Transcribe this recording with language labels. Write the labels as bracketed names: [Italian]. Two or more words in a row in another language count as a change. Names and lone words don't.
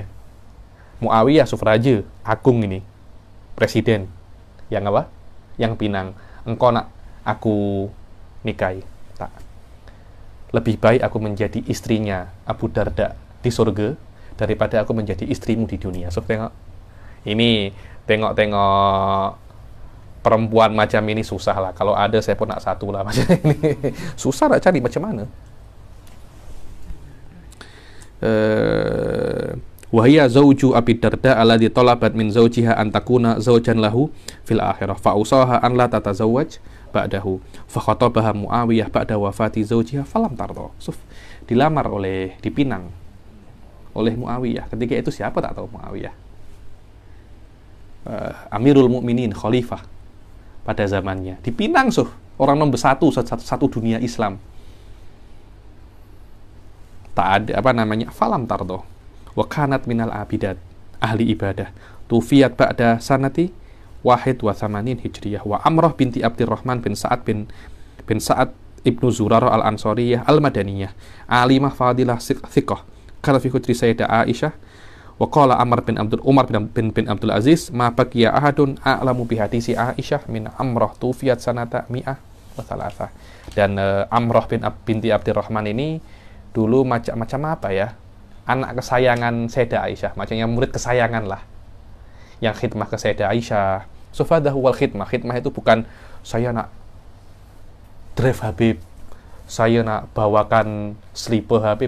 [Malay] Muawiyah, raja agung ini, presiden. Yang apa? Yang pinang. Engkau nak aku nikahi? Tak. Lebih baik aku menjadi istrinya Abu Darda di surga daripada aku menjadi istrimu di dunia. So, tengok. Ini, tengok perempuan macam ini susah lah. Kalau ada saya pun nak satu lah macam ini. Susah nak cari macam mana. [Arabic] وهي زوج أبي الدرداء الذي طلبت من زوجها أن تكون زوجا له في الآخرة فأوصاها أن لا تتزوج بعده فخطبها معاوية بعد وفاة زوجها فلم ترض. [Malay] Dipinang oleh Muawiyah. Ketika itu siapa tak tahu Muawiyah. Amirul Mukminin, khalifah pada zamannya. Dipinang orang nomor satu dunia Islam. Tak ada [Arabic] فلم ترض. وكانت من العابدات أهل عبادة توفيت بعد سنة واحد وثمانين هجرية. وعمرة بنت عبد الرحمن بن سعد بن سعد ابن زرارة الأنصارية المدنية. عالمة فاضلة ثقة. كانت في حجر السيدة عائشة. وقال عمر بن عبد العزيز ما بقي أحد أعلم بحديث عائشة من عمرة توفيت سنة مئة وثلاثة. [Malay] Dan Amrah binti Abdurrahman ini dulu macam apa ya? Anak kesayangan Sayyidah Aisyah, macamnya murid kesayangan lah. Yang khidmah ke Sayyidah Aisyah. [Arabic] صفاده والخدمة. [Malay] Khidmah itu bukan saya nak drive Habib, saya nak bawakan slipper Habib.